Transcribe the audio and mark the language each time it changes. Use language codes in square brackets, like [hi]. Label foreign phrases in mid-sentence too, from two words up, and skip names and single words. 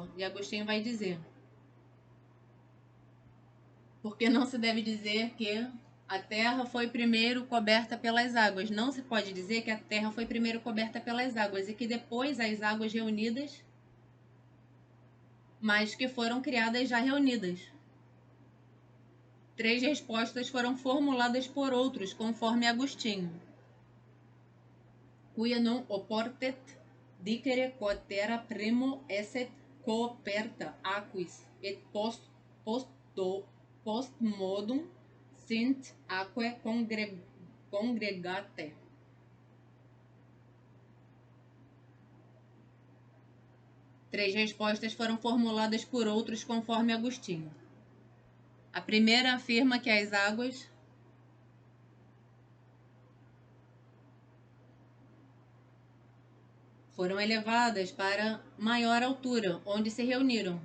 [pt] E Agostinho vai dizer: porque não se deve dizer que a terra foi primeiro coberta pelas águas. Não se pode dizer que a terra foi primeiro coberta pelas águas e que depois as águas reunidas, mas que foram criadas já reunidas. 3 respostas foram formuladas por outros, conforme Agostinho. [la] Quia non oportet dicere quod terra primo esset coperta aquis et post modum sint aquae congregate. [pt] Três respostas foram formuladas por outros conforme Agostinho. A primeira afirma que as águas foram elevadas para maior altura, onde se reuniram.